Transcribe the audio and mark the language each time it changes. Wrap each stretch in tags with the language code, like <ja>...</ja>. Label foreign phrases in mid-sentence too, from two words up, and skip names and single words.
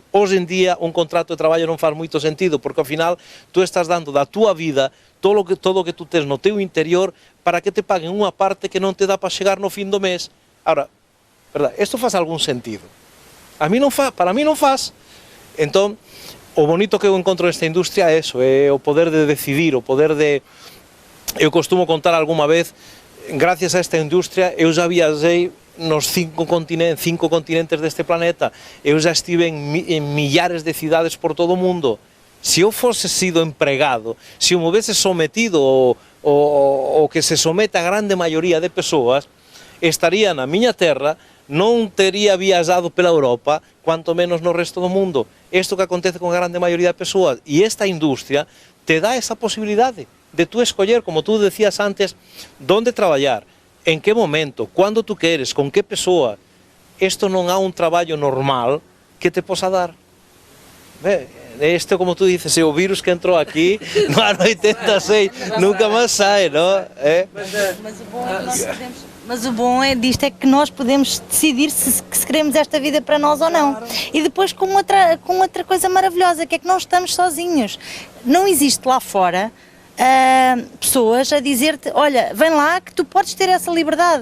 <gl>Hoxe en día un contrato de traballo non faz moito sentido, porque ao final tú estás dando da túa vida todo o que tú tes no teu interior para que te paguen unha parte que non te dá para chegar no fin do mes.</gl> <es>Ahora, verdad,</es> <gl>isto faz algún sentido? Para mí non faz. Entón, o bonito que eu encontro nesta industria é eso, é o poder de decidir, o poder de... Eu costumo contar algunha vez, gracias a esta industria, eu já viajei nos 5 continentes deste planeta, eu já estive en millares de cidades por todo o mundo. Se eu fosse sido empregado, se eu me houvese sometido o que se somete a grande maioría de persoas, estaría na miña terra, non tería viajado pela Europa, cuanto menos no resto do mundo. Isto que acontece con a grande maioría de persoas, e esta industria te dá esa posibilidade de tú escoller, como tú decías antes, onde traballar, en que momento, cando tú queres, con que persoa. Isto non há un traballo normal que te posa dar. Isto, como tú dices, é o virus que entrou aquí no ano 86, nunca máis sai, non?</gl> <pt>Mas o bom disto é que nós podemos decidir se queremos esta vida para nós ou não. E depois com outra coisa maravilhosa, que é que não estamos sozinhos. Não existe lá fora pessoas a dizer-te, olha, vem lá que tu podes ter essa liberdade.</pt>